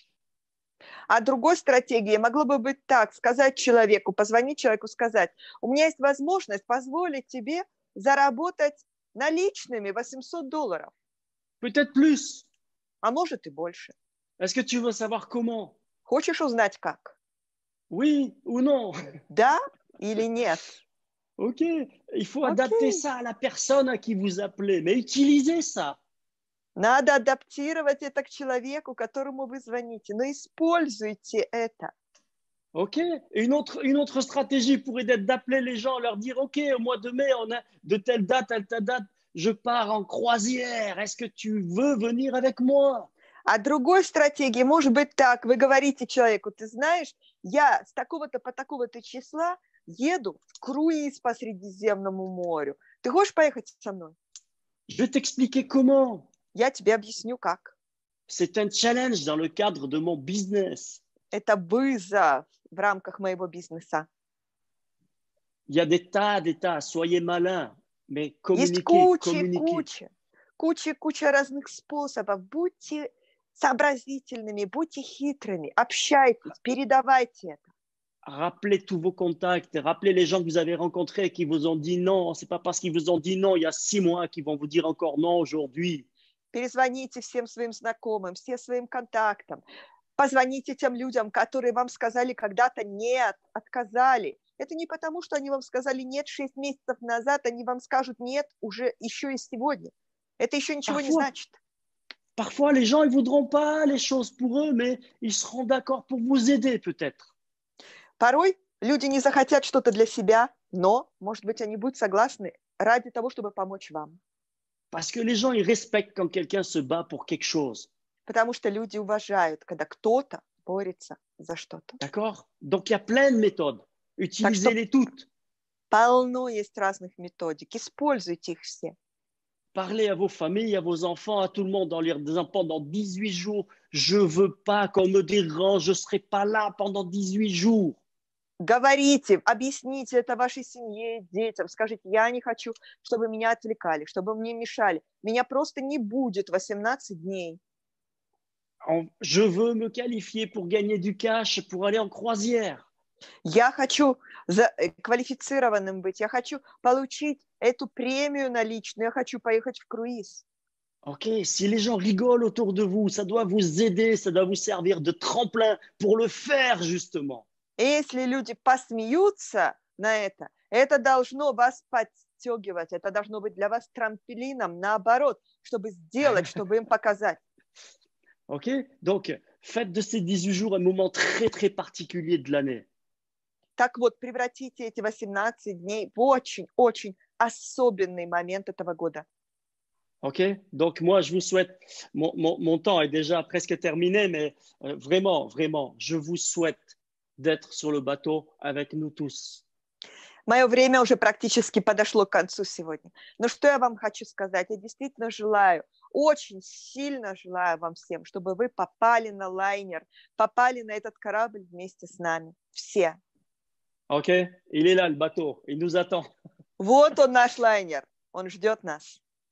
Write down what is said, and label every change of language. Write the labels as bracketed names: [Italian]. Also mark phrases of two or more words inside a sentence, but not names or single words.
[Russian] А другой стратегией могло бы быть так, сказать человеку, позвонить человеку, сказать, у меня есть возможность позволить тебе заработать наличными $800, [French] Peut-être plus. [Russian] а может и больше. [French] Est-ce que tu veux savoir comment? [Russian] Хочешь узнать как? [French] Oui ou non? [Russian] Да или нет? [French] OK. Il faut adapter [Russian] Окей. [French] ça à la personne à qui vous appelez, mais utilisez ça. [Russian] Надо адаптировать это к человеку, которому вы звоните, но используйте это. [French] OK. Une autre stratégie pourrait être d'appeler les gens, leur dire, OK, au mois de mai, on a de telle date à telle date, je pars en croisière. Est-ce que tu veux venir avec moi? [Russian] А другой стратегией может быть так, вы говорите человеку, ты знаешь, я с такого-то по такого-то числа еду в круиз по Средиземному морю. Ты хочешь поехать со мной? [French] Je vais t'expliquer comment. [Russian] Я тебе объясню как. [French] C'est un challenge dans le cadre de mon business. [Russian] Это вызов в рамках моего бизнеса. [French] Il y a des tas, soyez malins, mais [Russian] Есть [French] communiquez. [Russian] куча разных способов. Будьте сообразительными, будьте хитрыми, общайтесь, передавайте это. [French] Rappelez tous vos contacts, rappelez les gens que vous avez rencontrés qui vous ont dit non. C'est pas parce qu'ils vous ont dit non il y a 6 mois qu'ils vont vous dire encore non aujourd'hui. [Russian] Перезвоните всем своим знакомым, всем своим контактам. Позвоните тем людям, которые вам сказали когда-то нет, отказали. Это не потому, что они вам сказали нет 6 месяцев назад, они вам скажут нет уже еще и сегодня. Это еще ничего не значит. [French] Parfois, les gens ne voudront pas les choses pour eux, mais ils seront d'accord pour vous aider peut-être. [Russian] Порой люди не захотят что-то для себя, но, может быть, они будут согласны ради того, чтобы помочь вам. [French] Parce que les gens, ils respectent quand quelqu'un se bat pour quelque chose. [Russian] Потому что люди уважают, когда кто-то борется за что-то. [French] D'accord? Donc, il y a plein de méthodes. Utilisez-les toutes. [Russian] Полно есть разных методик. Используйте их все. [French] Parlez à vos familles, à vos enfants, à tout le monde en leur disant pendant 18 jours, je ne veux pas qu'on me dérange, je ne serai pas là pendant 18 jours. [Russian] Говорите, объясните это вашей семье, детям. Скажите, я не хочу, чтобы меня отвлекали, чтобы мне мешали. Меня просто не будет 18 дней. [French] Je veux me qualifier pour gagner du cash, pour aller en croisière. [Russian] Я хочу квалифицированным быть. Я хочу получить эту премию наличную. Я хочу поехать в круиз. [French] Ok, si les gens rigolent autour de vous, ça doit vous aider, ça doit vous servir de tremplin pour le faire justement. [Russian] И если люди посмеются на это должно вас подстегивать, это должно быть для вас трамплином, наоборот, чтобы сделать, чтобы им показать. [French] Ok, donc faites de ces 18 jours un moment très, très particulier de l'année. [Russian] Так вот, превратите эти 18 дней в очень особенный момент этого года. [French] Ok, donc moi, je vous souhaite, mon temps est déjà presque terminé, mais vraiment, je vous souhaite d'être sur le bateau avec nous tous. [Russian] Мое время уже практически подошло к концу сегодня. Но что я вам хочу сказать? Я действительно желаю, очень сильно желаю вам всем, чтобы вы попали на лайнер, попали на этот корабль вместе с нами. Все. [French] Ok, il est là, le bateau, il nous attend. [Russian] Вот он, наш лайнер. Он ждет нас.